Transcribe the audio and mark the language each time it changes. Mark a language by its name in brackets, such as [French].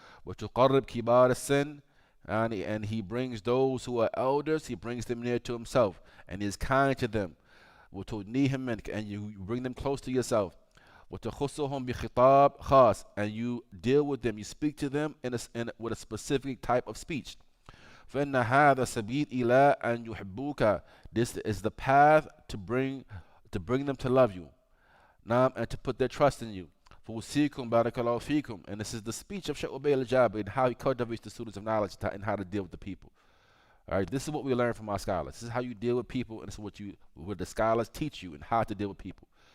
[English] وتقرب كبار السن, and he brings those who are elders, he brings them near to himself and is kind to them. وتدنيهم, and you bring them close to yourself. وتخصهم بخطاب خاص, and you deal with them, you speak to them with a specific type of speech. [Arabic] فإن هذا سبيل إلى أن يحبوك. [English] This is the path to bring them to love you, and to put their trust in you. [Arabic] فَوْسِيكُمْ بَارَكَ اللَّهُ فِيكُمْ. [English] And this is the speech of Shaykh Ubay al-Jabir and how he cultivates the students of knowledge and how to deal with the people. All right, this is what we learn from our scholars. This is how you deal with people, and this is what the scholars teach you and how to deal with people.